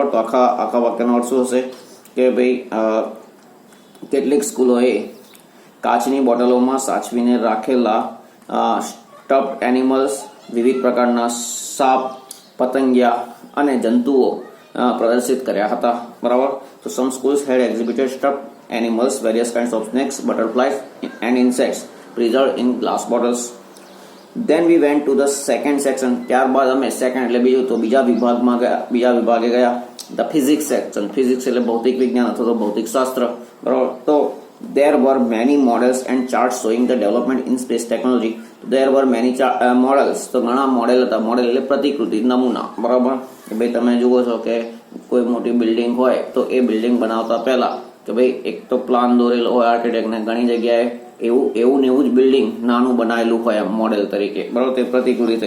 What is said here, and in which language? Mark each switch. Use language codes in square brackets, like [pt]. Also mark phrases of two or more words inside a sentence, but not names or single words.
[gu] તો આખા વાક્યનો અર્થ શું હશે કે ભાઈ કેટલીક સ્કૂલોએ કાચની બોટલોમાં સાચવીને રાખેલા [en] stuffed animals, [gu] વિવિધ પ્રકારના સાપ, પતંગિયા અને જંતુઓ પ્રદર્શિત કર્યા હતા, બરાબર. [en] તો some schools had exhibited stuffed animals, various kinds of snakes, butterflies and insects preserved in glass bottles. Then we went to the second section. [gu] ત્યારબાદ અમે સેકન્ડ એટલે બીજું તો બીજા વિભાગે ગયા. [en] The physics section. [gu] Physics એટલે ભૌતિક વિજ્ઞાન અથવા તો ભૌતિક શાસ્ત્ર, બરાબર. [en] તો there were many models and charts showing the development in space technology. There were many models. [gu] તો ઘણા મોડેલ હતા. મોડેલ એટલે પ્રતિકૃતિ, નમૂના, બરાબર. કે ભાઈ તમે જુઓ છો કે કોઈ મોટી બિલ્ડિંગ હોય તો એ બિલ્ડિંગ બનાવતા પહેલા કે ભાઈ એક તો પ્લાન દોરેલો હોય આર્કિટેક્ટને, ઘણી જગ્યાએ એવું ને એવું જ બિલ્ડિંગ નાનું બનાવેલું હોય એમ મોડેલ તરીકે, બરાબર. તે પ્રતિકૃતિ થઈ.